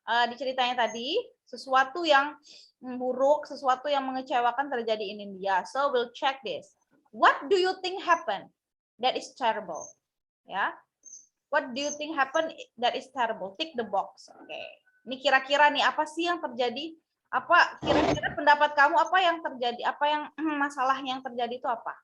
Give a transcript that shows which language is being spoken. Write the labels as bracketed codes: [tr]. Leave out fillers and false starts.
[id] Di ceritanya tadi, sesuatu yang buruk, sesuatu yang mengecewakan terjadi [en] in India. So we'll check this. What do you think happened that is terrible? Ya. What do you think happened that is terrible? Tick the box. Oke. [id] Ini kira-kira nih apa sih yang terjadi? Apa kira-kira pendapat kamu apa yang terjadi? Apa yang masalahnya yang terjadi itu apa?